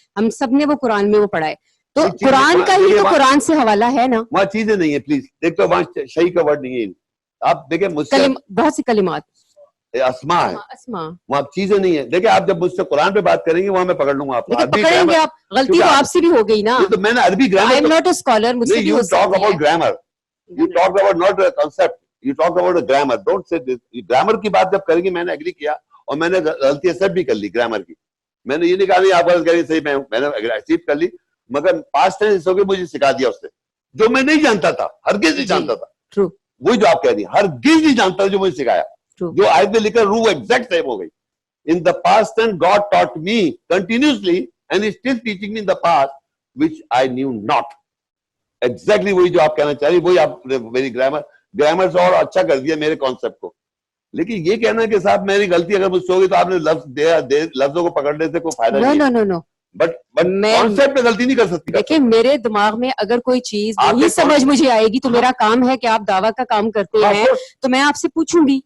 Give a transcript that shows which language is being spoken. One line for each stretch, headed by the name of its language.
Urdu: ہم سب نے وہ قرآن میں وہ پڑھا ہے, تو قرآن کا ہی تو قرآن سے حوالہ ہے نا. وہاں چیزیں نہیں ہیں, پلیز دیکھ تو, وہاں شہی کا ورڈ نہیں ہے. آپ دیکھیں مجھ سے بہت سی کلمات اسما ہے, وہاں چیزیں نہیں ہیں. دیکھیں آپ جب مجھ سے قرآن پہ بات کریں گے وہاں میں پکڑ لوں گا آپ کو. پکڑیں گے آپ, غلطی تو آپ سے بھی ہو گئی نا. تو میں نے عربی grammar,
English: I am not a scholar,
Urdu: مجھ سے بھی ہو سکتی ہے.
English: You talk about grammar, you talk about not a concept, you talk about a grammar. Don't say this.
Urdu: Grammar کی بات جب کریں گے, میں نے ایگری کیا اور میں نے غلطی ایکسپٹ بھی کر لی گرامر کی. میں نے یہ نہیں کہا نہیں آپ غلط کر رہی, صحیح میں نے ایکسپٹ کر لی, مگر پاسٹ ٹینس ہو کے مجھے سکھا دیا اس نے, جو میں نہیں جانتا تھا, ہرگز نہیں جانتا تھا. وہی جو آپ کہہ رہی ہیں, ہرگز نہیں جانتا, جو مجھے سکھایا, جو آیت میں لکھا روح ایگزیکٹ سیم ہو گئی.
English: In the past tense, God taught me continuously and is still teaching me in the past, which I knew not.
Urdu: Exactly وہی جو آپ کہنا چاہ رہی, وہی آپ نے میری گرامر سے اور اچھا کر دیا میرے کانسیپٹ کو. لیکن یہ کہنا کہ صاحب میری غلطی اگر مجھ سے ہوگی تو آپ نے لفظوں کو پکڑنے سے کوئی فائدہ نہیں ہے. بٹ کانسیپٹ میں غلطی نہیں کر سکتی. دیکھیں میرے دماغ میں اگر کوئی چیز نہیں سمجھ مجھے آئے گی تو میرا کام ہے کہ آپ دعویٰ کا کام کرتے ہیں تو میں آپ سے پوچھوں گی.